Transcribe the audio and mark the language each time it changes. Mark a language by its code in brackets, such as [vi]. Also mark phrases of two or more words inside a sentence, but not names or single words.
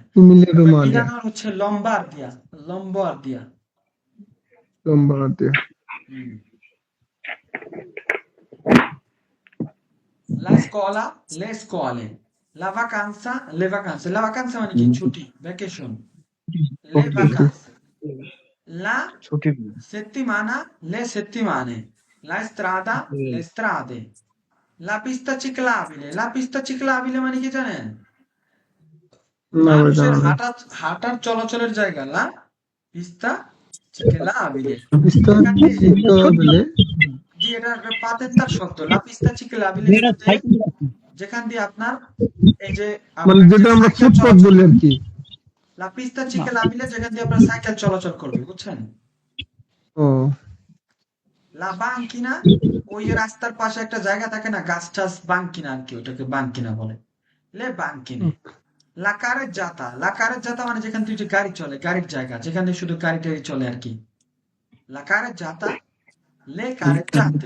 [bn] ইমিলিয়া তারপর রোমানিয়া, মিলানোর হচ্ছে লম্বার্দিয়া, লম্বার্দিয়া। লোম্বার্দিয়া। [it] হুম। La scuola, le scuole, la vacanza, le vacanze, la vacanza [bn] মানে কি, ছুটি, ভ্যাকেশন, [it] le vacanze, la [bn] ছুটি। [it] settimana, le settimane, la strada, le strade, la pista ciclabile, la pista ciclabile [bn] মানে কি জানেন? না ভাই মানুষের জানা নাই। হাঁটার চলাচলের জায়গা, [it] la pista ciclabile, [bn] পিস্তা যেখান দিয়ে, চিকাবিলে, জি এটা একটা পাতেন্তার শব্দ, [it] la pista ciclabile, [bn] যেখান দিয়ে আপনার এই যে মানে আপনার যে যেটা আমরা সাইকেল ফুটপাত চলাচল বলি আর করবে, কি। [it] la pista ciclabile [bn] যেখান দিয়ে আপনার সাইকেল চলাচল করবে, বুঝছেন? ও, [it] la banchina, [bn] ওই যে রাস্তার পাশে একটা জায়গা থাকে না, গাছ টাছ, বাঙ্কিনা আর কি, ওটাকে বাঙ্কিনা বলে, [it] le banchine. la carreggiata, la carreggiata [bn] মানে যেখান থেকে গাড়ি চলে, গাড়ির জায়গা, যেখানে শুধু গাড়ি টাড়ি চলে আর কি, [it] la carreggiata, le carreggiate.